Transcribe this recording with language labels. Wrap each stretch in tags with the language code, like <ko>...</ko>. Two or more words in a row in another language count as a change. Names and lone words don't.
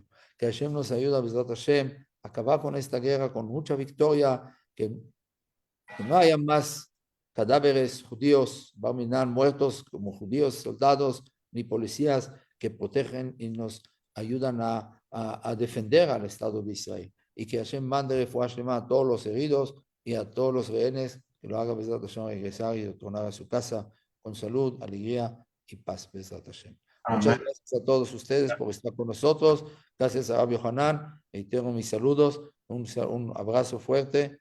<es>Que Hashem nos ayuda,</es> <he>בעזרת השם,</he> <es>a acabar con esta guerra con mucha victoria, que no haya más cadáveres judíos, Barminan, muertos como judíos, soldados, ni policías que protegen y nos ayudan a defender al Estado de Israel. Y que Hashem mande</es> <he>רפואה שלמה</he> <es>a todos los heridos y a todos los rehenes, que lo haga</es> <he>בעזרת השם</he> <es>regresar y retornar a su casa con salud, alegría y paz,</es> <he>בעזרת השם.</he> <es>Muchas gracias a todos ustedes por estar con nosotros. Gracias a Rabbi Yohanan. Reitero mis saludos. Un abrazo fuerte.</es>